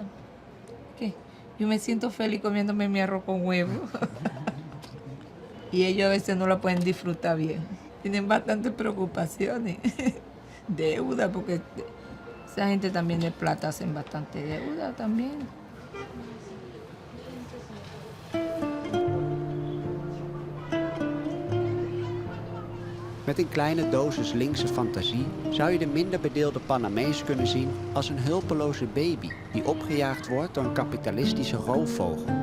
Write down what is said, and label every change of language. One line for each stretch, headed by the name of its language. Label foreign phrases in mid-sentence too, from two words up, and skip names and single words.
Spanish: ¿Qué? Yo me siento feliz comiéndome mi arroz con huevo. Y ellos a veces no lo pueden disfrutar bien. Tienen bastantes preocupaciones. Deuda, porque esa gente también de plata hacen bastante deuda también.
Dutch: Met een kleine dosis linkse fantasie zou je de minder bedeelde Panamees kunnen zien als een hulpeloze baby die opgejaagd wordt door een kapitalistische roofvogel.